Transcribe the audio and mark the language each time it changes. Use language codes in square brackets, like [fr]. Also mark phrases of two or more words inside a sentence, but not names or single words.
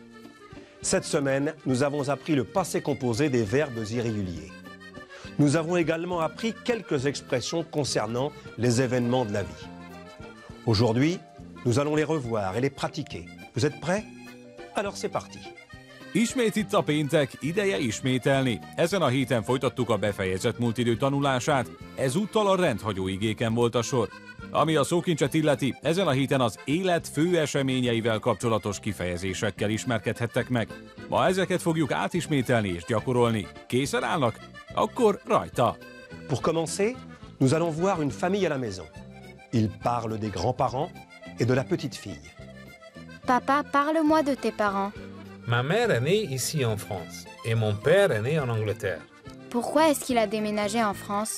[fr] Cette semaine, nous avons appris le passé composé des verbes irréguliers. Nous avons également appris quelques expressions concernant les événements de la vie. Aujourd'hui, nous allons les revoir et les pratiquer. Vous êtes prêts? Alors c'est parti. [hu] Ismét itt a péntek, ideje ismételni. Ezen a héten folytattuk a befejezett múlt idő tanulását, ezúttal a rendhagyó igéken volt a sor. Ami a szókincset illeti, ezen a héten az élet fő eseményeivel kapcsolatos kifejezésekkel ismerkedhettek meg. Ma ezeket fogjuk átismételni és gyakorolni. Készen állnak? Akkor rajta! [fr] Pour commencer, nous allons voir une famille à la maison. Ils parlent des grands-parents et de la petite fille. Papa, parle-moi de tes parents. Ma mère est née ici en France et mon père est né en Angleterre. Pourquoi est-ce qu'il a déménagé en France?